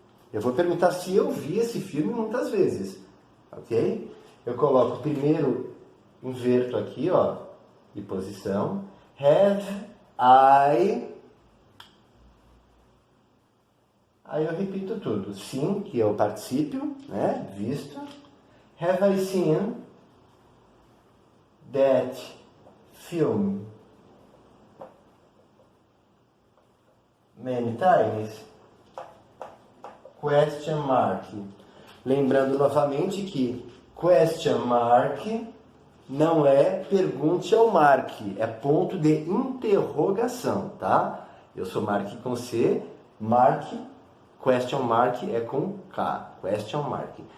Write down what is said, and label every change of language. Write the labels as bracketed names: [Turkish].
[Portuguese] Eu vou perguntar se eu vi esse filme muitas vezes, ok? Eu coloco primeiro, inverto aqui, ó, de posição. [English] Have I... [Portuguese] Aí eu repito tudo. Sim, que é o particípio, né? Visto. [English] Have I seen that film many times? Question mark. [Portuguese] Lembrando novamente que question mark não é pergunte ao mark, é ponto de interrogação, tá? Eu sou mark com C, mark, question mark é com K, question mark.